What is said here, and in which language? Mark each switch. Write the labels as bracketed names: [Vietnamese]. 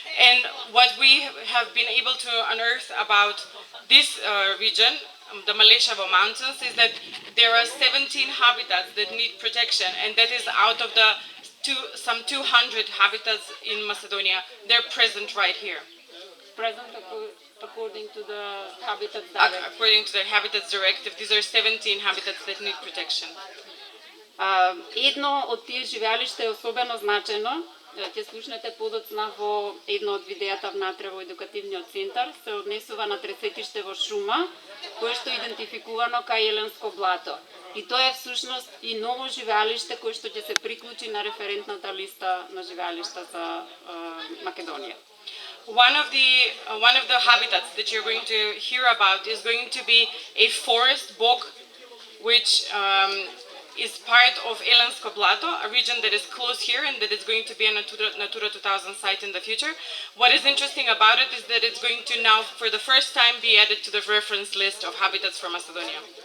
[English] And what we have been able to unearth about this region, the Maleshavo Mountains, is that there are 17 habitats that need protection, and that is out of the some 200 habitats in Macedonia. They're present right here. Present according to the Habitats Directive. According to the Habitats Directive, these are 17 habitats that need protection. [Macedonian] Едно од тие живеалишта е особено значено. Ќе слушнете подоцна во едно од видеата внатре во едукативниот центар. Се однесува на тресетиште во шума, кое што е идентификувано кај Еленско блато. И тоа е всушност и ново живеалиште кое што ќе се приклучи на референтната листа на живеалишта за Македонија. [English] One of the habitats that you're going to hear about is going to be a forest bog, which is part of Elensko Blato, a region that is close here and that is going to be a Natura 2000 site in the future. What is interesting about it is that it's going to now, for the first time, be added to the reference list of habitats for Macedonia.